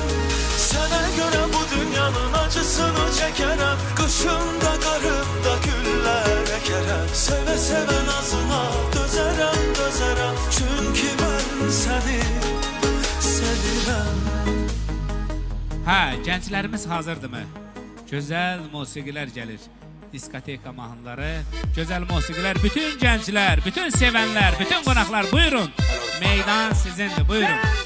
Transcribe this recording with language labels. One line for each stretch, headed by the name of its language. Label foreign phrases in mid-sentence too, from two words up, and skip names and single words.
Turkish: Sana göre bu dünyanın acısını çekerem, kışımda karımda güller ekerem. Seve seve nazına dözerem dözerem, çünkü ben seni sevirem.
Azerbaijani: Ha, gənclərimiz hazırdırmı? Gözəl musiqilər gəlir. Diskoteka mahnıları, gözəl musiqilər, bütün gənclər, bütün sevənlər, bütün qonaqlar buyurun. Meydan sizindir, buyurun.